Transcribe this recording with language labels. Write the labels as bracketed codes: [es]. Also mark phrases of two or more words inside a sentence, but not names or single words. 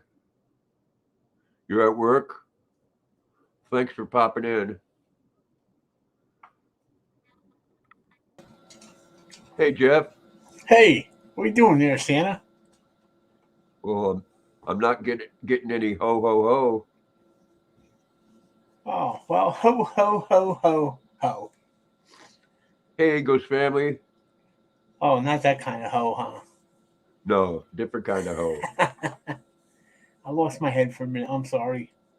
[en] You're at work? Thanks for popping in. Hey, Jeff. Hey, what are you doing there, Santa? Well, I'm not getting any ho ho ho. Oh, well, ho, ho, ho, ho, ho. Hey, Ghost family. Oh, not that kind of ho, No, different kind of ho. huh? I lost my head for a minute. I'm sorry.